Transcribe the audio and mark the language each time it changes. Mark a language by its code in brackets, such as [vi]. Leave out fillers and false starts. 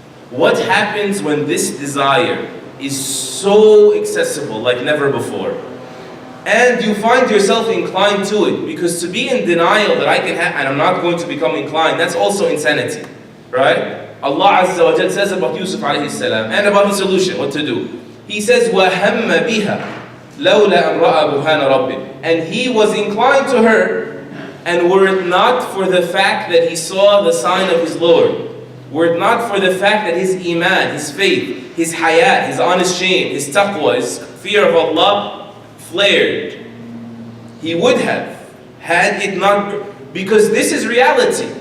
[en] What happens when this desire is so accessible like never before? And you find yourself inclined to it, because to be in denial that I can have, and I'm not going to become inclined, that's also insanity, right? Allah Azza wa Jal says about Yusuf alayhi salam, and about the solution, what to do. He says, [ar] وَهَمَّ بِهَا لَوْلَا أَنْ رَأَى بُرْهَانَ رَبِّهِ. [en] And he was inclined to her, and were it not for the fact that he saw the sign of his Lord, were it not for the fact that his iman, his faith, his hayat, his honest shame, his taqwa, his fear of Allah flared, he would have, had it not, because this is reality.